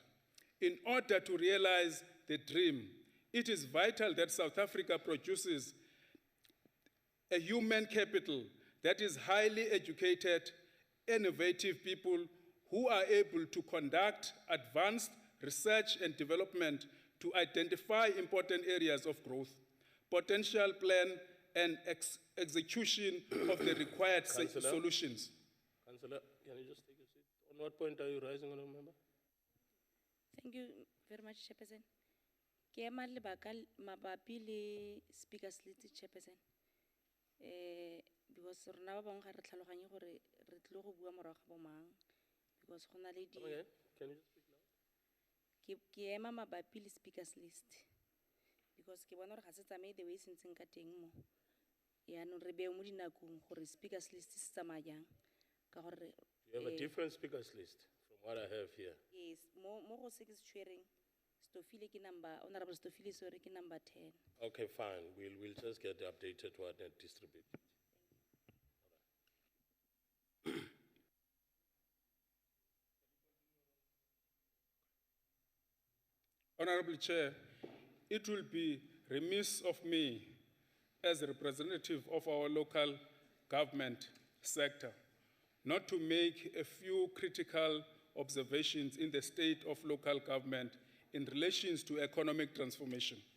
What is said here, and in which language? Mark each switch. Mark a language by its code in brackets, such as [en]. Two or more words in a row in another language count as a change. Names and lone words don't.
[en] In order to realize the dream, it is vital that South Africa produces a human capital that is highly educated, innovative people who are able to conduct advanced research and development to identify important areas of growth, potential plan, and execution of the required solutions. Councillor, can you just take a seat? On what point are you rising, Honourable Member? Thank you very much, Chairperson. [tn] Ke ema lebaka mabapi le [en] Speaker's List, Chairperson. [tn] Because rona ba bangwe ga re tlhaloganye gore re tlile go bua morago ga bomang because go na le di. [en] Come again? Can you just speak loud? [tn] Ke ema mabapi le [en] Speaker's List [tn] because ke bona gore ga se tsamaye [en] the way [tn] se ntseng ka teng mo. Yaanong re beo mo dinakong gore [en] Speaker's List [tn] se tsamaya jang ka gore [en] You have a different speakers list from what I have here. [tn] yes mo go se ke se tshwereng Stofile ke number Honorable Stofile sorry ke number 10. [en] Okay, fine. We'll just get the updated one and distribute it. Honorable Chair, it will be remiss of me as a representative of our local government sector not to make a few critical observations in the state of local government in relation to economic transformation.